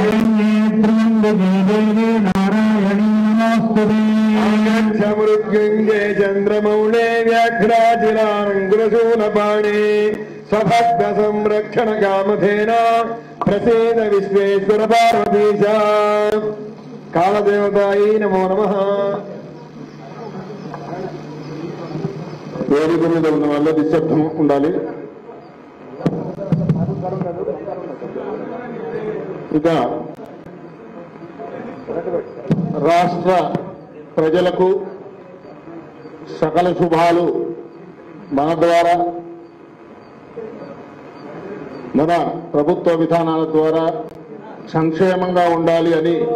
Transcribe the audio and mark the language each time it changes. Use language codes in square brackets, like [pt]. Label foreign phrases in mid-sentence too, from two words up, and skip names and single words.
[sa] मृत्युंजय चंद्रमौले व्याघ्राजिलांकुरशूलपाणे स्वभक्त संरक्षण कामधेना प्रसीद विश्वेश्वर पार्वतीशा कालदेवतायै नमो नमः। [te] వేదిక మీద ఉన్న వాళ్ళ నిశ్శబ్దం ఉండాలి. ఇక రాష్ట్ర ప్రజలకు సకల శుభాలు మన ద్వారా మన ప్రభుత్వ విధానాల ద్వారా సంక్షేమంగా ఉండాలి అని